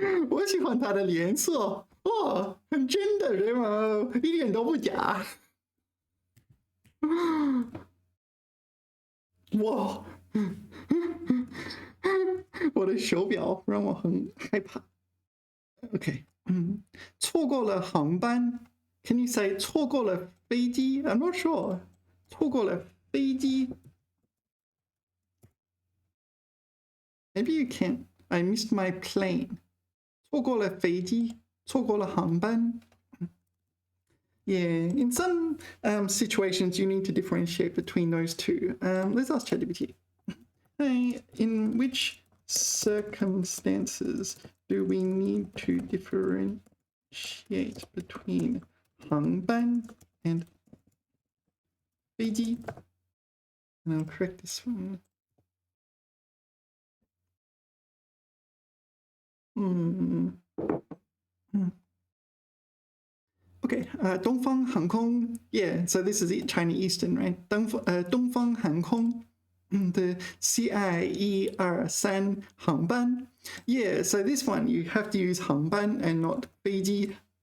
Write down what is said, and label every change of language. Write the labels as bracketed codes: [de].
[zh] 我喜欢他的脸色，哦，很真的人哦，一点都不假。哇，我的手表让我很害怕。 OK，错过了航班。 [en] Can you say [zh] 错过了飞机 [en] ？I'm not sure. [zh] 错过了飞机。 [en] Maybe you can. I missed my plane. [zh] 错过了飞机，错过了航班。 [en] Yeah, in some situations you need to differentiate between those two. Let's ask ChatGPT. Hey, in which circumstances do we need to differentiate between 航班 and 飞机? And I'll correct this one. Okay, 东方航空.Yeah, so this is China Eastern, right? [zh] 东方航空 the CI123 航班. [en] Yeah, so this one you have to use 航班 and not 飞机.